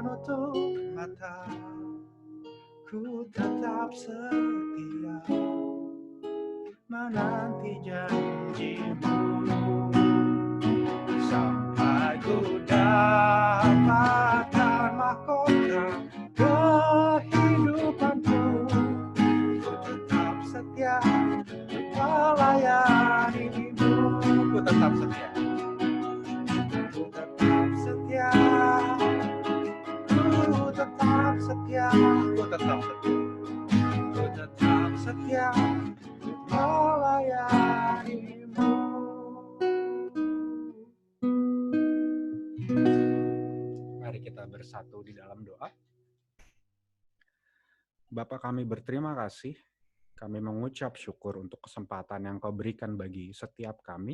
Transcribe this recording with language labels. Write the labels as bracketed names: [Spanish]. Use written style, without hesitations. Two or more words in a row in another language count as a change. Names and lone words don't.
[Indonesian] tutup mata, ku tetap setia menanti janjimu sampai ku dapatkan mahkota kehidupanku. Ku tetap setia melayanimu. Ku tetap setia. Ku tetap setia. Ku tetap setia. Ku tetap setia. Ku tetap setia melayanimu. Mari kita bersatu di dalam doa. Bapa kami berterima kasih. Kami mengucap syukur untuk kesempatan yang Kau berikan bagi setiap kami.